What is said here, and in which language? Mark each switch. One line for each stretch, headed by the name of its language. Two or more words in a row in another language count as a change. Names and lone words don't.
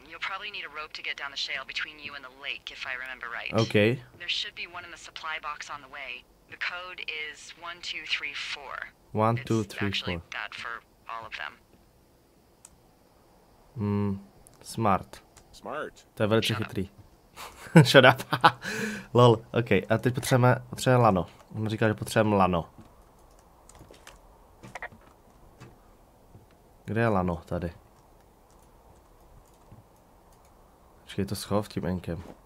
English: You'll probably need a rope to get down the shale between you and the lake, if I remember right. OK. There should be one in the supply box on the way. The code is 1234. 1, 2, It's 3, actually 4. that for all of them. Smart. Smart.
Czech: To je velice chytrý.
English: Shut up. Lol. OK.
Czech: A teď potřebujeme lano. On říkal, že potřebujeme lano. Kde je lano? Tady. Počkej, to schov tím enkem.